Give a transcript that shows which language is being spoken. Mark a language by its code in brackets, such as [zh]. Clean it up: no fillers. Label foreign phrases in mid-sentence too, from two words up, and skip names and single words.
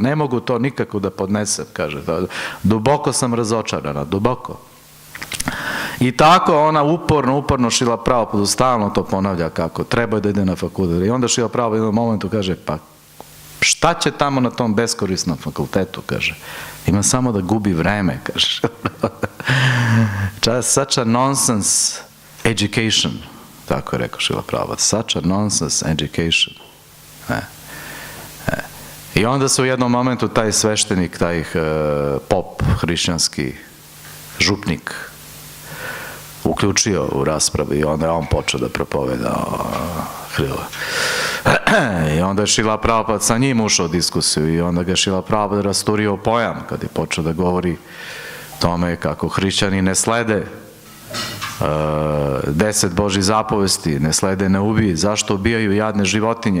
[sr] Ne mogu to nikako da podnesem, kaže. Duboko sam razočarana, duboko. I tako ona uporno Šrila Prabhupada stalno to ponavlja kako treba je da ide na fakultet. I onda Šrila Prabhupada u jednom momentu kaže, pa šta će tamo na tom beskorisnom fakultetu, kaže. Ima samo da gubi vreme, kaže. [en] Such a nonsense education, [sr] tako je rekao Šrila Prabhupada. [en] Such a nonsense education. [sr] I onda se u jednom momentu taj sveštenik, taj pop hrišćanski župnik uključio u raspravu i onda je on počeo da propoveda Hrila. I onda je Šrila Prabhupada sa njim ušao u diskusiju i onda ga je Šrila Prabhupada rasturio pojam kad je počeo da govori tome kako hrišćani ne slede 10 Božjih zapovesti, ne slede, ne ubij, zašto ubijaju jadne životinje?